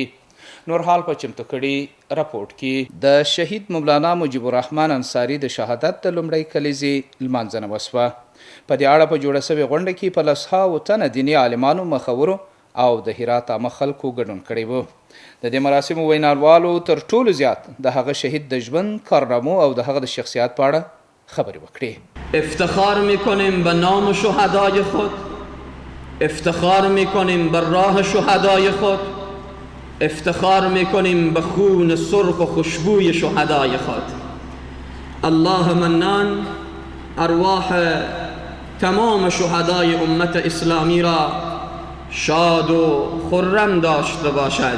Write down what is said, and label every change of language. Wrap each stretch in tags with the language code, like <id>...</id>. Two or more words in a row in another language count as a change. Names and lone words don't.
<ps>نور حال په چمتو کړي راپورټ کې د شهید مولانا مجيب الرحمن انصاري د شهادت د لومړۍ کلیزې لمانځنه وسوه. په دې اړه په جوړه شوې غونډه کې په 100 تنه دیني عالمانو مخورو او د هرات عامه خلکو ګډون کړی و. د دې مراسمو ویناوالو تر ټولو زیات د هغه شهید د ژوند کارنامو او د هغه د شخصیت په اړه خبرې وکړې.</ps> <fa>افتخار میکنیم به نام شهدای خود، افتخار میکنیم به راه شهدای خود، افتخار میکنیم به خون سرخ و خوشبوی شهدای خود. الله منان ارواح تمام شهدای امت اسلامی را شاد و خرم داشته باشد.</fa>